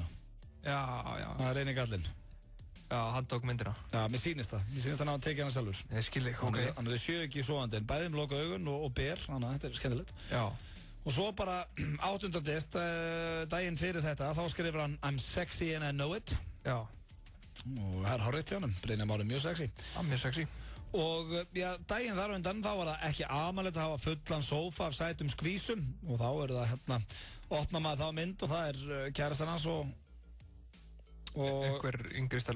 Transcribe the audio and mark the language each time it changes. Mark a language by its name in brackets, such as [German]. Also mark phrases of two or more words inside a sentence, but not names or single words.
[Icelandic] Já. Það er eini gallinn. Já, hann tók myndina. Já, mér sýnist það. Mér sýnist það að tekið hann sjálfur. Ég skil ekki, ok. Þannig að þau séu ekki sofandi, en bæðið með lokuð augun og ber, þannig að þetta er skemmtilegt. Já. Og svo bara 8. daginn fyrir þetta, þá skrifur hann [English] I'm sexy and I know it. [Icelandic] Já. Og það er hárrétt hjá hann, Brynjar Már er mjög sexy. Já, mjög sexy. Og daginn þar og undan, þá var það ekki amalegt að hafa fullan sófa af sætum skvísum. Og þá er það opna maður þá mynd og það er kærastan hans og einhver yngri stelpa.